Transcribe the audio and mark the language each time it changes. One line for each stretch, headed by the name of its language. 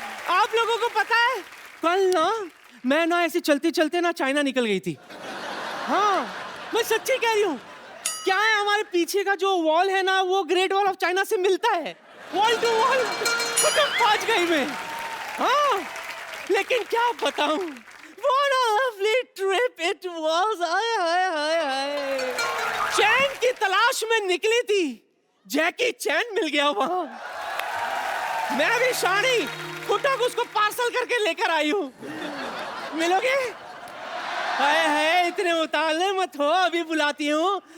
Hindi: आप लोगों को पता है, कल ना मैं ना ऐसे चलते चलते ना चाइना निकल गई थी. हाँ, मैं सच्ची कह रही हूँ. क्या है, हमारे पीछे का जो वॉल है ना, वो ग्रेट वॉल ऑफ चाइना से मिलता है. वॉल टू वॉल पहुंच गई मैं. हाँ, लेकिन क्या बताऊं,
English: what a lovely trip it was.
Hindi: हाय. चैन की तलाश में निकली थी, जैकी चैन मिल गया वहां. मैं भी शानी खुटा को उसको पार्सल करके लेकर आई हूँ. मिलोगे? हाय, इतने उतावले मत हो, अभी बुलाती हूँ.